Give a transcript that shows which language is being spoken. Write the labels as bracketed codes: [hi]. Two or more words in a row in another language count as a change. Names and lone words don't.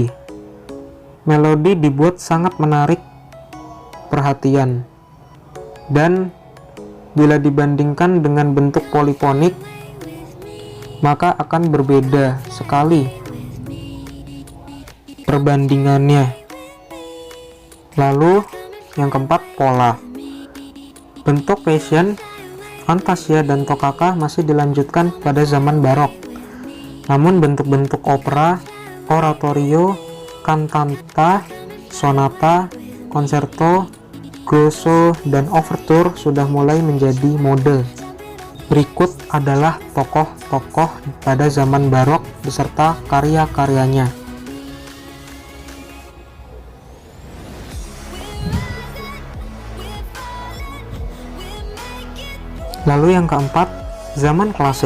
[id] Melodi dibuat sangat menarik perhatian, dan bila dibandingkan dengan bentuk polifonik maka akan berbeda sekali perbandingannya. Lalu yang keempat, pola. Bentuk passion, fantasia, dan toccata masih dilanjutkan pada zaman barok. Namun bentuk-bentuk opera, oratorio, cantata, sonata, concerto, grosso, dan overture sudah mulai menjadi mode. Berikut adalah tokoh-tokoh pada zaman barok beserta karya-karyanya. Lalu yang keempat, zaman klasik.